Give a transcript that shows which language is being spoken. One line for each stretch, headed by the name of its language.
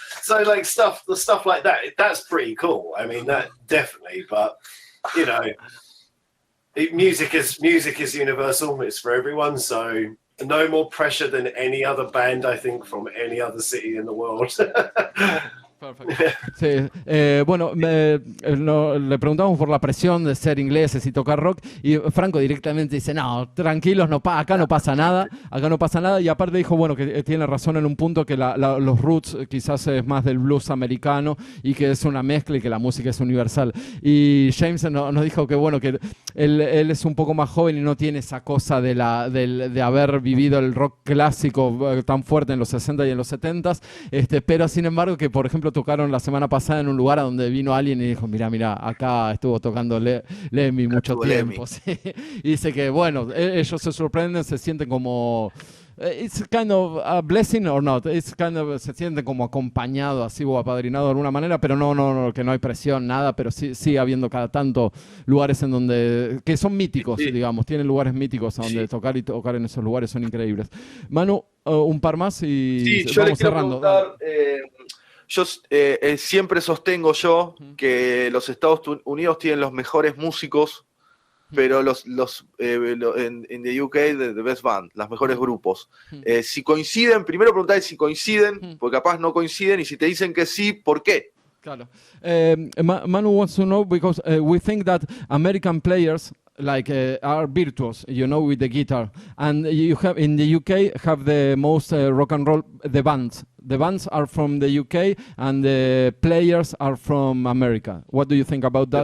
English: So like the stuff like that, that's pretty cool. I mean, that definitely, but you know, music is universal. It's for everyone. So no more pressure than any other band, I think, from any other city in the world.
Spanish: Perfecto. Sí. Bueno, le preguntamos por la presión de ser ingleses y tocar rock, y Franco directamente dice, no, tranquilos, acá no pasa nada, y aparte dijo, bueno, que tiene razón en un punto, que los roots quizás es más del blues americano y que es una mezcla y que la música es universal. Y James nos dijo que, bueno, que él es un poco más joven y no tiene esa cosa de haber vivido el rock clásico tan fuerte en los 60 y en los 70, pero sin embargo que, por ejemplo, tocaron la semana pasada en un lugar a donde vino alguien y dijo, mira, acá estuvo tocando Lemmy mucho tiempo. Sí. Y dice que, bueno, ellos se sorprenden, se sienten como...
English: It's kind of a blessing or not. It's kind of,
Spanish: se sienten como acompañado así o apadrinado de alguna manera, pero no, que no hay presión, nada, pero sí habiendo cada tanto lugares en donde, que son míticos, digamos, tienen lugares míticos a donde tocar, y tocar en esos lugares son increíbles. Manu, un par más y yo vamos le quiero cerrando. Preguntar, yo siempre sostengo que los Estados Unidos tienen los mejores músicos, pero en
English: the UK, the best band,
Spanish: los mejores grupos. Si coinciden, primero preguntar si coinciden, porque capaz no coinciden, y si te dicen que sí, ¿por qué? Claro.
English: Manu wants to know, because we think that American players like are virtuous, you know, with the guitar. And you have in the UK have the most rock and roll, the bands. The bands are from the UK and the players are from America. What do you think about that?